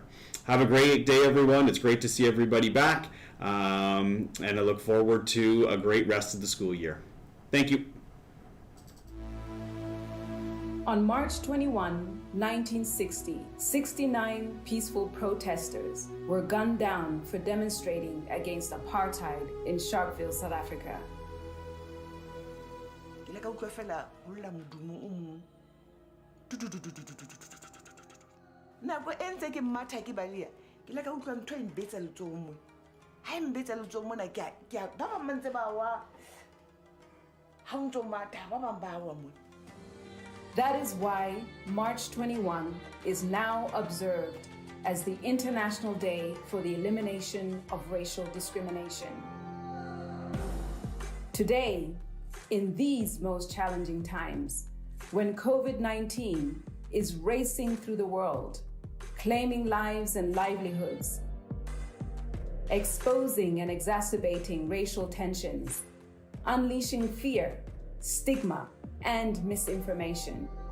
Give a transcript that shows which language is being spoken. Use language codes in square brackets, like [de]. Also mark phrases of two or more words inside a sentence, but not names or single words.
[en] Have a great day, everyone. It's great to see everybody back, and I look forward to a great rest of the school year. Thank you. On March 21, 1960, 69 peaceful protesters were gunned down for demonstrating against apartheid in Sharpeville, South Africa. [st] Nako e ntse ke matha ke balea ke la ka utlwa ntho e mbetsa letsohong mona ha e mbetsa letsohong mona ke ba bang ba ntse ba wa ha o ntso matha ba bang ba wa mona. [en] That is why March 21 is now observed as the International Day for the Elimination of Racial Discrimination. Today, in these most challenging times, when COVID-19 is racing through the world, claiming lives and livelihoods, exposing and exacerbating racial tensions, unleashing fear, stigma, and misinformation.